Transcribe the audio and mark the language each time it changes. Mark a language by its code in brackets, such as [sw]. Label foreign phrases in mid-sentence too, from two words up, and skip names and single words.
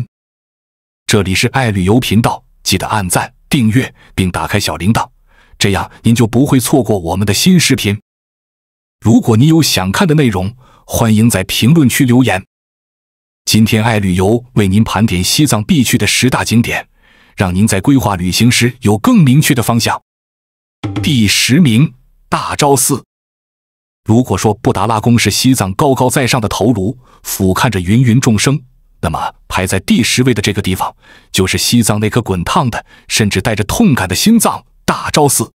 [zh] 這裡是愛旅遊頻道，記得按讚、訂閱並打開小鈴鐺，這樣您就不會錯過我們的新視頻。如果你有想看的內容，歡迎在評論區留言。今天愛旅遊為您盤點西藏必去的10大景點，讓您在規劃旅行時有更明確的方向。第10名，大昭寺。如果說布達拉宮是西藏高高在上的頭顱，俯瞰着芸芸眾生，那麼排在第10位的這個地方，就是西藏那顆滾燙的，甚至帶着痛感的心臟——大昭寺。